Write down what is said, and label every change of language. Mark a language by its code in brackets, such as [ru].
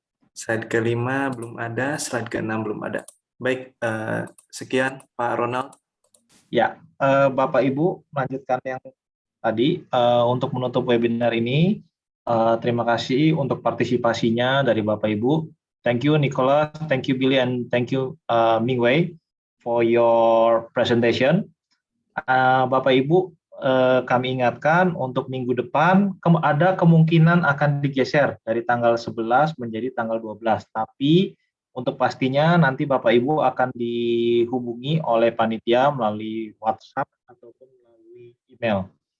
[id] Slide kelima belum ada, slide keenam belum ada. Baik, sekian Pak Ronald. Ya, Bapak Ibu melanjutkan yang tadi untuk menutup webinar ini. Terima kasih untuk partisipasinya dari Bapak Ibu. [en] Thank you Nicholas, thank you Billy, and thank you Mingwei for your presentation. [id] Bapak Ibu, kami ingatkan untuk minggu depan ada kemungkinan akan digeser dari tanggal 11 menjadi tanggal 12. Tapi untuk pastinya nanti Bapak Ibu akan dihubungi oleh panitia melalui WhatsApp ataupun melalui email.